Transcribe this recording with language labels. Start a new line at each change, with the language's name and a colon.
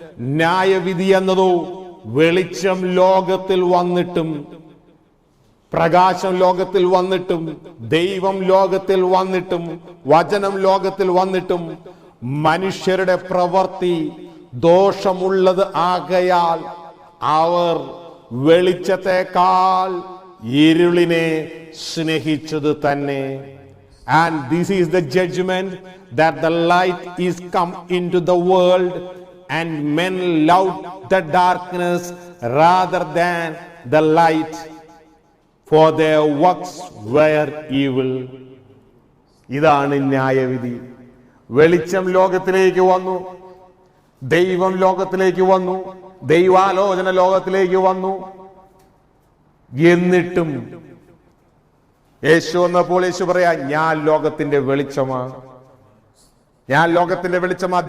Malayalam: ന്യായവിധി എന്നതോ വെളിച്ചം ലോകത്തിൽ വന്നിട്ടും, പ്രകാശം ലോകത്തിൽ വന്നിട്ടും, ദൈവം ലോകത്തിൽ വന്നിട്ടും, വചനം ലോകത്തിൽ വന്നിട്ടും മനുഷ്യരുടെ പ്രവൃത്തി ദോഷമുള്ളത് ആകയാൽ അവർ വെളിച്ചത്തെക്കാൾ ഇരുളിനെ സ്നേഹിച്ചത് തന്നെ.
English: And this is the judgment, that the light is come into the world, and men loved the darkness rather than the light, for their works were evil.
Malayalam: ഇതാണ് ന്യായവിധി. വെളിച്ചം ലോകത്തിലേക്ക് വന്നു, ദൈവം ലോകത്തിലേക്ക് വന്നു, ദൈവാലോചന ലോകത്തിലേക്ക് വന്നു. എന്നിട്ടും യേശു വന്നപ്പോൾ യേശു പറയാ, ഞാൻ ലോകത്തിന്റെ വെളിച്ചമാണ്, ഞാൻ ലോകത്തിന്റെ വെളിച്ചമാ.